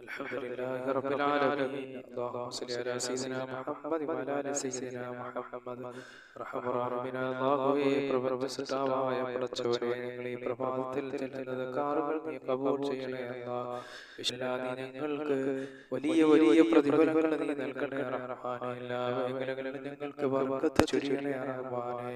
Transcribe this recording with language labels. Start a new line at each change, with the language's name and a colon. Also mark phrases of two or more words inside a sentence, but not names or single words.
Arabic: الحمد لله رب العالمين. اللهم صل على سيدنا محمد وعلى آل سيدنا محمد.
Malayalam: റഹ്മാനായ അല്ലാഹുവേ, പ്രപഞ്ചസൃഷ്ടാവായ പടച്ചവനെ, ഞങ്ങൾ ഈ പ്രഭാതത്തിൽ ചെല്ലുന്ന ദക്കാറുകൾ നീ കബൂൽ ചെയ്യണേ അല്ലാഹ്. വിശാലാദി ഞങ്ങൾക്ക് വലിയ വലിയ പ്രതിഫലങ്ങൾ നീ നൽകണേ റഹ്മാനേ. എല്ലാ മേഖലകളിലും ഞങ്ങൾക്ക് ബർക്കത്ത് ചൊരിയണേ റഹ്മാനേ.